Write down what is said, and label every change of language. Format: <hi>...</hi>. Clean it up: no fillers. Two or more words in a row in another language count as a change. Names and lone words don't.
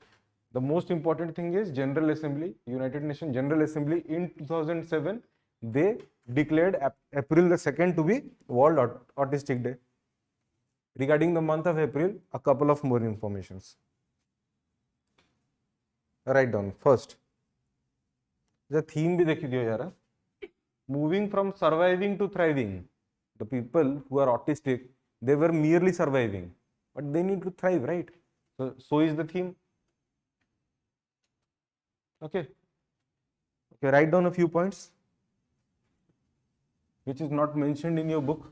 <en>The most important thing is General Assembly, United Nations General Assembly in 2007, they declared April the 2nd to be World Autistic Day. Regarding the month of April, a couple of more informations. Write down first. The theme</en> <hi>भी देखी दियो यार.</hi> <en>Moving from surviving to thriving. The people who are autistic, they were merely surviving, but they need to thrive, right? So is the theme. Okay. Okay, write down a few points which is not mentioned in your book.</en>